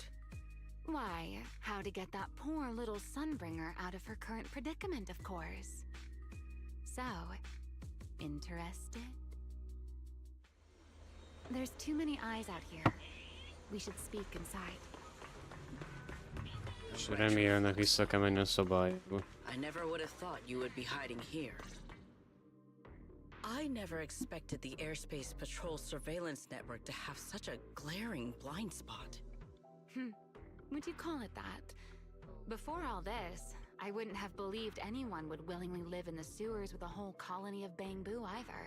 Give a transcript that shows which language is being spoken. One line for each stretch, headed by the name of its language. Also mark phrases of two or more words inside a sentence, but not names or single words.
English: Why, how to get that poor little Sunbringer out of her current predicament, of course. So, interested? There's too many eyes out here. We should speak inside.
Hungarian: És Remielnek vissza kell menni a szobájába.
English: I never would have thought you would be hiding here. I never expected the Airspace Patrol surveillance network to have such a glaring blind spot. Would you call it that? Before all this, I wouldn't have believed anyone would willingly live in the sewers with a whole colony of Bangbu either.